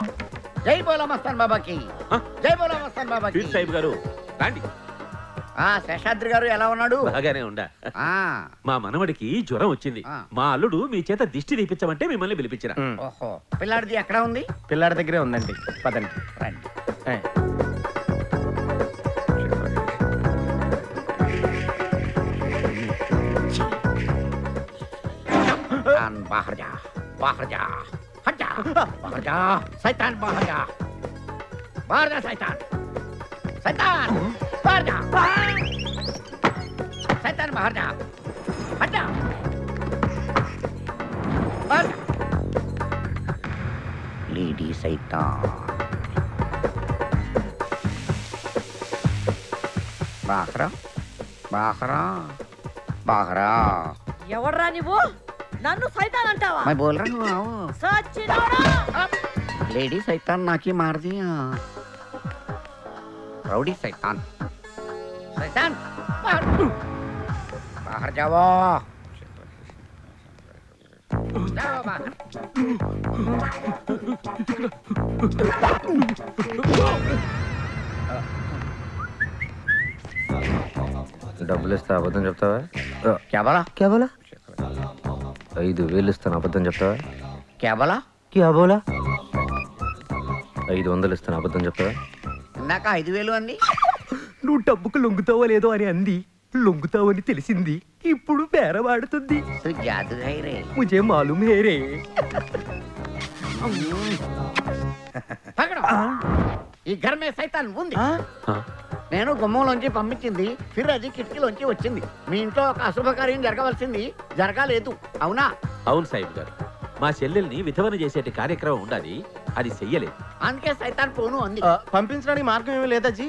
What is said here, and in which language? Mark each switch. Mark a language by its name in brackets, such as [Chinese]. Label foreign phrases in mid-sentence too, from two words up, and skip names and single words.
[Hindi] जय बोलो मस्तान बाबा की। जय बोलो मस्तान बाबा की. [Telugu] సాహిబ్ గారు రండి. శేషాద్రి గారు ఎలా ఉన్నాడు? బాగానే ఉండా. మా మనవడికి జ్వరం వచ్చింది. మా అల్లుడు మీ చేత దిష్టి తీపించమంటే మిమ్మల్ని పిలిపించిన. ఓహో, పిల్లాడిది ఎక్కడ ఉంది? పిల్లాడి దగ్గరే ఉందండి, పదండి. రండి. [Hindi] बाहर जा, बाहर जा, हट जा, बाहर जा, शैतान बाहर जा, बाहर जा शैतान, शैतान बाहर जा, शैतान बाहर जा, हट जा, बाहर जा, लेडी शैतान, बाहर, बाहर, बाहर. [Telugu] ఎవడ్రా నువ్వు? నన్ను సైతాన్ అంటావా? [Hindi] मैं बोल रहा हूँ. [Telugu] సచ్చినోడా! [Hindi] लेडी शैतान नाकी मार दिया. राउडी शैतान, शैतान बाहर, बाहर जाओ, जाओ बाहर. [Telugu] డబ్బులు ఇస్తా అబద్ధం చెప్తావా? [Hindi] क्या बोला? क्या बोला? [Telugu] 5,000 ఇస్తాను అబద్ధం చెప్తావా? [Hindi] क्या बोला? क्या बोला? [Telugu] 500 ఇస్తాను అబద్ధం చెప్తావా? ఇందాక 5,000 అంది. నువ్వు డబ్బుకు లొంగుతావో లేదో అని అంది. లొంగుతావని తెలిసింది. ఇప్పుడు బేరవాడుతుంది. [Hindi] जादू है रे. मुझे मालूम है रे. ఈ घर में शैतान ఉంది. [Telugu] నేను గుమ్మంలోంచి పంపించింది, ఫిర్ అది కిటికీలోంచి వచ్చింది. మీ ఇంట్లో ఒక అశుభకార్యం జరగవలసింది జరగాలేదు, అవునా? అవును సాహిబ్ గారు, మా చెల్లెల్ని విధవన చేసేటి కార్యక్రమం ఉండాలి, అది చెయ్యలేదు. అందుకే సైతాన్ పోను అంది. పంపించడానికి మార్గం ఏమీ లేదా జీ?